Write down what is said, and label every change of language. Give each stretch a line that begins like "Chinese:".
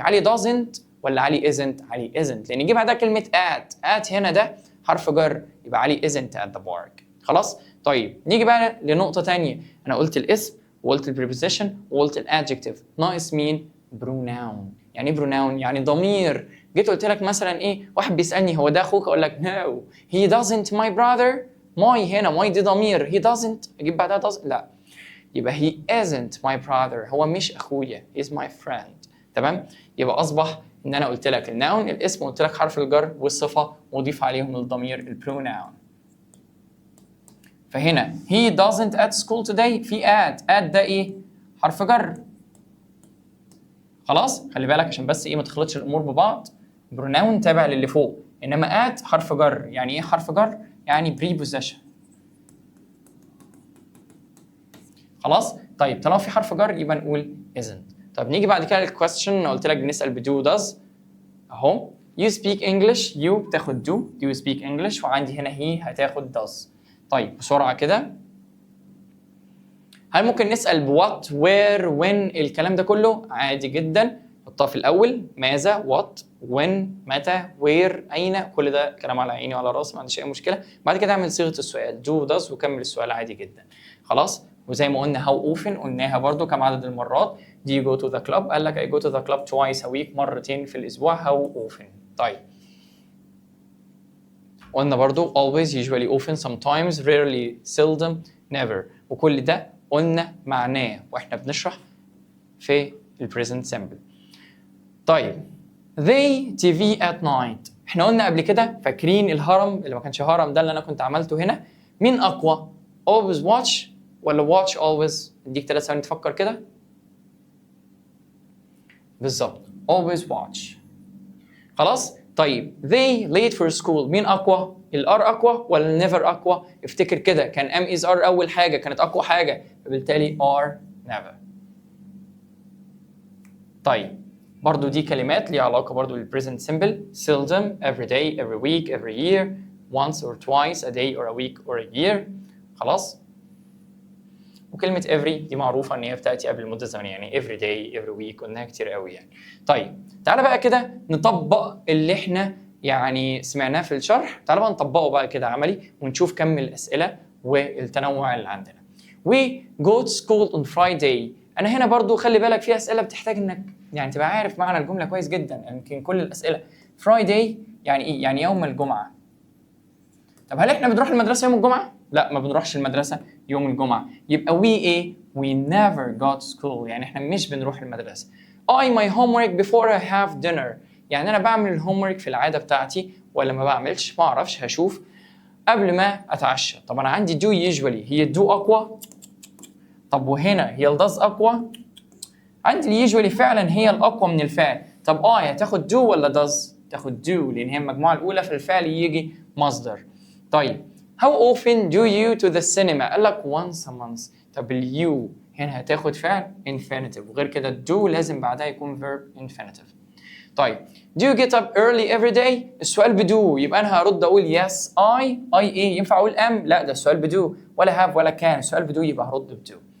Arabic: علي doesn't ولا علي isn't؟ علي isn't لان يجي بعدها كلمه at هنا ده حرف جر، يبقى علي
English: isn't at the park.
Arabic: خلاص طيب نيجي بقى لنقطه ثانيه. انا قلت الاسم وقلت البريبوزيشن وقلت الادجكتيف، ناقص مين؟ بروناون. يعني ايه بروناون؟ يعني ضمير. جيت قلت لك مثلا ايه؟ واحد بيسالني هو ده اخوك، اقول لك no he doesn't my brother. my هنا my دي ضمير، he doesn't اجيب بعدها doesn't؟ لا، يبقى
English: he isn't my brother،
Arabic: هو مش اخويا،
English: he's my friend.
Arabic: تمام؟ يبقى اصبح ان انا قلت لك الناون الاسم وقلت لك حرف الجر والصفه واضيف عليهم الضمير البروناون. فهنا he doesn't at school today، في at ده ايه؟ حرف جر. خلاص خلي بالك عشان بس ايه ما تخلطش الامور ببعض. بروناون تابع للي فوق، انما at حرف جر. يعني ايه حرف جر؟ يعني preposition. خلاص طيب طالما في حرف جر يبقى نقول isn't. طب نيجي بعد كده للquestion. انا قلت لك بنسال بدو does اهو.
English: you speak English، you بتاخد do you speak English، وعندي هنا he هتاخد does.
Arabic: طيب بسرعه كده، هل ممكن نسال بوات where when الكلام ده كله؟ عادي جدا، حطها في الاول. ماذا what when متى where اين، كل ده كلام على عيني وعلى راسي ما عنديش اي مشكله. بعد كده اعمل صيغه السؤال do does وكمل السؤال عادي جدا. خلاص وزي ما قلنا how often قلناها برضو كم عدد المرات.
English: do you go to the club؟ قال لك I go to the club twice a week،
Arabic: مرتين في الأسبوع.
English: how often؟ طيب قلنا برضو always، usually، often، sometimes، rarely، seldom، never، وكل ده قلنا معناه واحنا بنشرح في ال present simple.
Arabic: طيب they TV at night، احنا قلنا قبل كده، فاكرين الهرم اللي ما كانش هرم ده اللي انا كنت عملته هنا؟ مين اقوى؟ always watch ولا watch always؟ اديك 3 ثواني تفكر كده. بالظبط always watch. خلاص. طيب they late for school، مين اقوى؟ الار اقوى ولا never اقوى؟ افتكر كده، كان am is are اول حاجه كانت اقوى حاجه، فبالتالي are never. طيب برضو دي كلمات ليها علاقه برضو بالpresent simple.
English: seldom، every day، every week، every year، once or twice a day or a week or a year. خلاص.
Arabic: وكلمة every دي معروفة إن هي بتأتي قبل المدة الزمنية، يعني every day every week قلناها كتير قوي يعني. طيب تعالى بقى كده نطبق اللي إحنا يعني سمعناه في الشرح، تعالى بقى نطبقه بقى كده عملي ونشوف كم الأسئلة والتنوع اللي عندنا.
English: We go to school on Friday.
Arabic: أنا هنا برضو خلي بالك في أسئلة بتحتاج إنك يعني تبقى عارف معنى الجملة كويس جدا، يمكن كل الأسئلة. Friday يعني إيه؟ يعني يوم الجمعة. طب هل إحنا بنروح المدرسة يوم الجمعة؟ لا، ما بنروحش المدرسة يوم الجمعة. يبقى we ايه؟
English: we never go to school،
Arabic: يعني احنا مش بنروح المدرسة.
English: I my homework before I have dinner،
Arabic: يعني انا بعمل الهومورك في العادة بتاعتي ولا ما بعملش؟ ما اعرفش، هشوف قبل ما اتعشى. طب انا عندي do usually، هي do اقوى؟ طب وهنا هي does اقوى؟ عندي usually فعلا هي الاقوى من الفعل. طب هتاخد do ولا does؟ تاخد do لان هي المجموعة الاولى في الفعل يجي مصدر.
English: طيب how often do you to the cinema؟ قال لك once a month.
Arabic: طب you هنا هتاخد فعل infinitive، وغير كده do لازم بعدها يكون verb infinitive. طيب
English: do you get up early every day؟
Arabic: السؤال بدو، يبقى انا هرد اقول yes I ايه؟ ينفع اقول am؟ لا، ده السؤال بدو، ولا have ولا كان، السؤال بدو يبقى هرد بدو.